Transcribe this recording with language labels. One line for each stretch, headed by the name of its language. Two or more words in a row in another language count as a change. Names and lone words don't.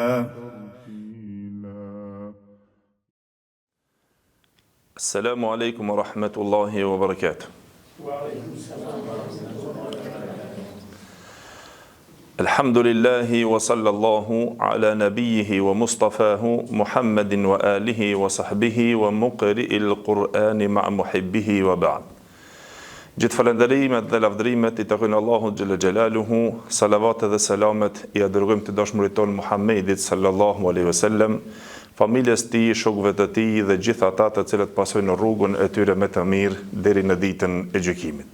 Arabic: السلام عليكم ورحمة الله وبركاته. الحمد لله وصلى الله على نبيه ومصطفاه محمد وآله وصحبه ومقرئ القرآن مع محبه وبعد.
Albanian: Gjithë falënderimet dhe lavdërimet i takojnë Allahut
Arabic: جل جلاله,
Albanian: salavatet dhe selamet i dërgojmë të dashurit ton Muhammedit
Arabic: صلى الله عليه وسلم,
Albanian: familjes tij, shokëve të tij dhe gjithë ata të cilët pasojnë rrugën e tyre me të mirë deri në ditën e gjykimit.